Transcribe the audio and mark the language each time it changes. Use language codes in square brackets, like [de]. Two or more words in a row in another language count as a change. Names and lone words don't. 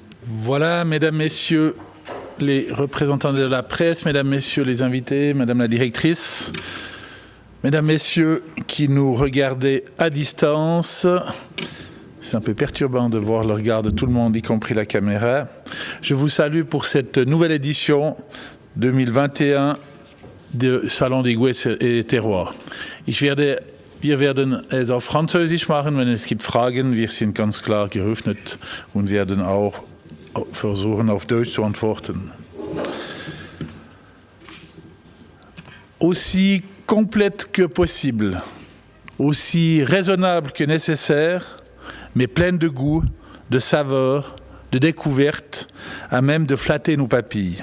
[fr] Voilà, mesdames, messieurs, les représentants de la presse, mesdames, messieurs les invités, madame la directrice, mesdames, messieurs qui nous regardez à distance. C'est un peu perturbant de voir le regard de tout le monde, y compris la caméra. Je vous salue pour cette nouvelle édition 2021 du Salon des Goûts et Terroirs. [de] Wir werden es auf Französisch machen, wenn es gibt Fragen. Wir sind ganz klar geöffnet und werden auch versuchen, auf Deutsch zu antworten. [fr] Aussi complète que possible, aussi raisonnable que nécessaire, mais pleine de goût, de saveur, de découverte, à même de flatter nos papilles.